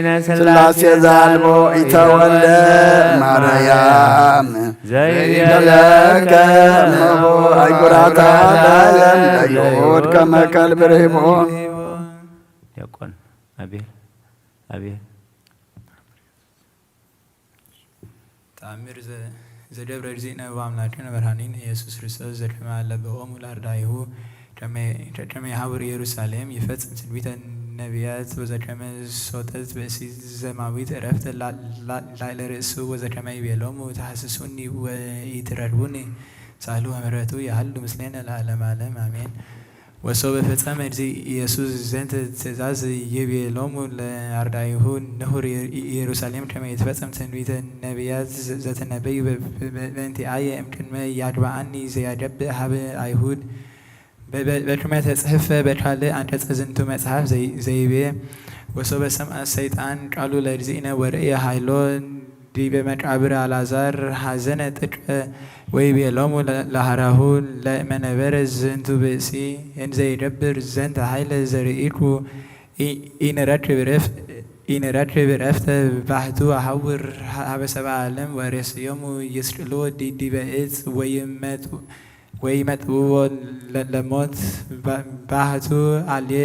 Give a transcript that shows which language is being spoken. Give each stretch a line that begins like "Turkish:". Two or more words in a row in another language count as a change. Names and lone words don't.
Geez: ሥላሴ ዛልቦ ኢተወልደ ማርያም ዘይቤለከ እመቦ አይጉራታ ዳለም ለይሁድ ከመ ከልብ ርሂቦ ዲያቆን አቤል ተአምር ዘደብረ እግዚእነ ወአምላክነ መድኃኒነ ኢየሱስ ክርስቶስ ዘከመ አለብዎሙ ለአርዳኢሁ ከመ ይሐውር ኢየሩሳሌም ይፈጽም ትንቢተ ነቢያት ወዘከመ ሶጠት ብእሲት ዘማዊት ዕረፍተ ላዕለ ርእሱ ወዘከመ ይቤሎሙ ተሐስሱኒ ወኢትረድቡኒ ሳህሉ ምሕረቱ ያህሉ ምስሌነ ለዓለመ ዓለም አሜን። ወሶበ ፈጸመ ኢየሱስ ዘንተ ትእዛዝ ይቤሎሙ ለአርዳኢሁ ንሑር ኢየሩሳሌም ከመ ይትፈጸም ትንቢተ ነቢያት ዘተነበዩ በእንቲአየ እምቅድመ ያግብአኒ ዘያገብእ ሀበ አይሁድ በከመ ተጽሕፈ በካልእ አንቀጸ ዝንቱ መጽሐፍ ዘይቤ ወሶበ ሰምዐ ሰይጣን ቃሉ ለእግዚእነ ወርእየ ኃይሎ ዲበ መቃብር አልዓዛር ሐዘነ ጥቀ ወይቤሎሙ ለሃራሁ ለመነበረ ዝንቱ ብእሲ እንዘ ይገብር ዘንተ ኃይለ ዘርኢኩ ኢንረክብ ዕረፍተ ባህቱ አሐውር ሀበ ሰብአ ዓለም ወርእስዮሙ ይስቅልዎ ዲበ ዕፅ ወይመጥውዎ ለሞት ባህቱ አልየ